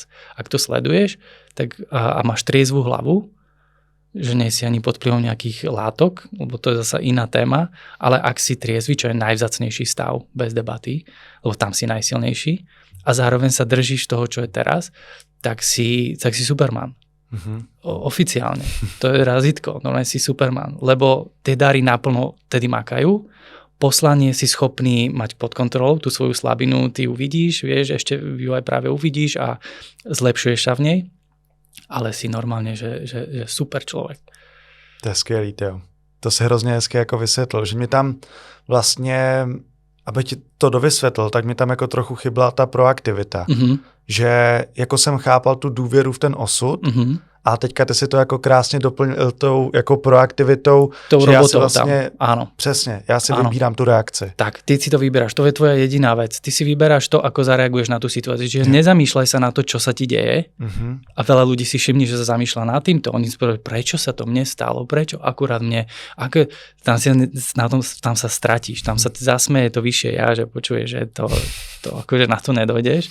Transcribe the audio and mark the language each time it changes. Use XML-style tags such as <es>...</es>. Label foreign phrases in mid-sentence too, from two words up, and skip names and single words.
<sk>Ak to sleduješ tak, a máš triezvú hlavu, že nie si ani pod vplyvom nejakých látok, lebo to je zasa iná téma, ale ak si triezvy, čo je najvzácnejší stav, bez debaty, lebo tam si najsilnejší a zároveň sa držíš toho, čo je teraz, tak si Superman. Oficiálne. To je razítko, no si Superman, lebo tie dary naplno tedy makajú, poslanie si schopný mať pod kontrolou, tú svoju slabinu, ty ju vidíš, vieš, ešte ju aj práve uvidíš a zlepšuješ sa v nej,</sk> <cs>ale si normálně, že super člověk. To je skvělý, Teo. To se hrozně hezky jako vysvětlil, že mě tam vlastně aby ti to dovysvětlil, tak mi tam jako trochu chyběla ta proaktivita. Že jako jsem chápal tu důvěru v ten osud, a teďka ty si to jako krásně doplnil tou jako proaktivitou, tou že já si vlastně, áno. Přesně, já si vybírám tu reakci.</cs> <sk>Tak, ty si to vyberáš, to je tvoja jediná vec. Ty si vyberáš to, ako zareaguješ na tú situáciu. Čiže nezamýšľaj sa na to, čo sa ti deje. A veľa ľudí si všimne, že sa zamýšľa nad týmto. Oni si povedajú, prečo sa to mne stalo, prečo akurát mne. Tam sa stratíš, tam sa zasmeje to vyššie ja, že počuješ, že to akože na to nedojdeš.</sk>